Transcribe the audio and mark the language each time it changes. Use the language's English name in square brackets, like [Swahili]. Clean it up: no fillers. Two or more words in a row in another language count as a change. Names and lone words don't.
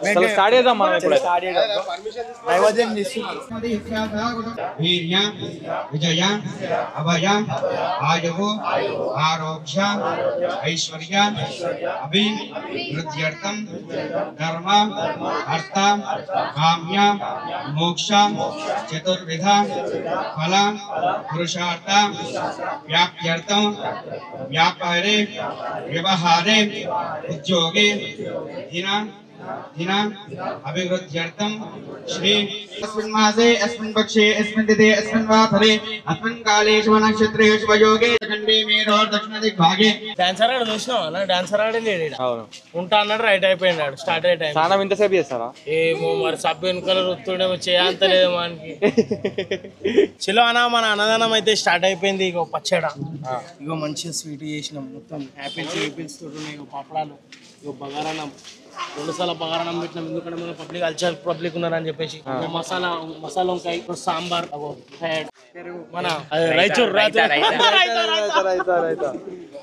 [Sanskrit] విజయ అభయ ఆయువు ఆరోగ్య ఐశ్వర్య అభివృద్ధ్యర్థం ధర్మ అర్థ కామ్య మోక్ష చతుర్విధ ఫల పురుషార్థ వ్యాప్త్యర్థం వ్యాపారే వ్యవహారే ఉద్యోగే దిన అభివృద్ధ్యర్థం శ్రీ अस्मिन् मासे अस्मिन् पक्षे अस्मिन् तिथे अस्मिन् वासरे अस्मिन् काले शुभ नक्षत्रे शुभ योगे खंडे मेरो दक्षिण दिग्भागे [Telugu] డాన్సర్ ఆడ చూసినావా అన్న డాన్సర్ ఆడే లేడు అవును ఉంటా అన్నాడు రైట్ అయిపోయినాడు స్టార్ట్ అయ్యే టైం స్నానం ఇంతసేపు చేస్తారా ఏమో మరి సబ్బు వెనుకలు రుత్తుండేమో చేయంతలేదు మనకి చలో అన్న మన అన్నదానం అయితే స్టార్ట్ అయిపోయింది ఇగో పచ్చడ ఇగో మంచిగా స్వీట్ చేసినాం మొత్తం యాపిల్స్ తోటి ఉన్నాయి ఇగో పాపడాలు ఇగో బగారాన్నం 2 సార్లు బగారాన్నం పెట్టినాం ఎందుకంటే మన పబ్లిక్ ఉన్నారని చెప్పేసి మసాలా వంకాయ సాంబార్ మన